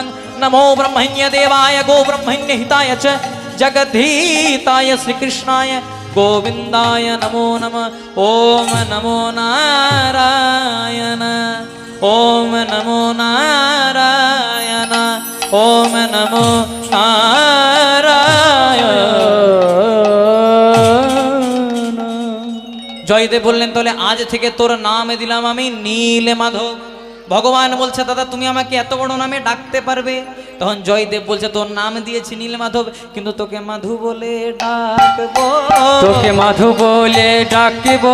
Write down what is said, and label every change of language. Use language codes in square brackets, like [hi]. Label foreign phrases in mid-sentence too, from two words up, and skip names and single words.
[sa] नमो ब्रह्मण्य देवाय गो ब्रह्मण्य हिताय च जगद्धिताय श्री कृष्णाय गोविंदाय नमो नमः। ओम नमो नारायण, ओम नमो नारायण, ओम नमो नारायण। [bn] জয়দেব বললেন তাহলে আজ থেকে তোর নাম দিলাম আমি নীল মাধব। ভগবান বলছে দাদা তুমি আমাকে এত বড় নামে ডাকতে পারবে? তখন জয়দেব বলছে তোর নাম দিয়েছি নীল মাধব, কিন্তু তোকে মাধু বলে ডাকবো, তোকে মাধু বলে ডাকবো,